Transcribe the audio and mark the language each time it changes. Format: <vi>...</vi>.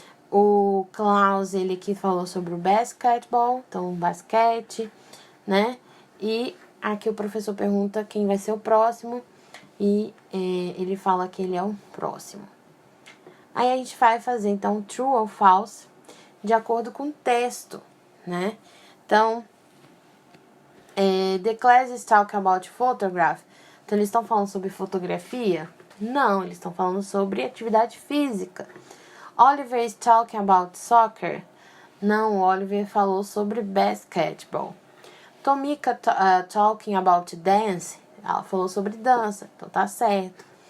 <pt>O Klaus, ele que falou sobre o basketball, então basquete, né? E aqui o professor pergunta quem vai ser o próximo e ele fala que ele é o próximo. Aí a gente vai fazer, então,</pt> <en>true</en> <pt>ou</pt> <en>false,</en> <pt>de acordo com o texto, né?</pt> <en>Então, the class is talking about photograph.</en> <pt>Então, eles estão falando sobre fotografia? Não, eles estão falando sobre atividade física.</pt> <en>Oliver is talking about soccer?</en> <pt>Não, Oliver falou sobre basketball.</pt> <en>Tomika talking about dance?</en> <pt>Ela falou sobre dança, então tá certo.</pt>